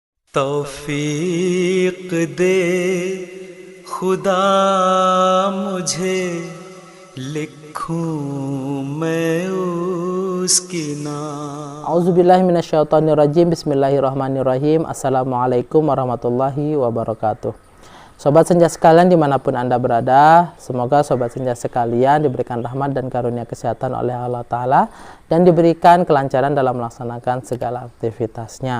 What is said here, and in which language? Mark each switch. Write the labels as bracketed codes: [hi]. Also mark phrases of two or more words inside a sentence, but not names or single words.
[hi] तौफीक दे खुदा मुझे, लिखूं मैं उसकी नाम. [ar] أعوذ بالله من الشيطان الرجيم. بسم الله الرحمن الرحيم. السلام عليكم ورحمة الله وبركاته. [id] Sobat senja sekalian dimanapun Anda berada, semoga sobat senja sekalian diberikan rahmat dan karunia kesehatan oleh Allah Ta'ala dan diberikan kelancaran dalam melaksanakan segala aktivitasnya.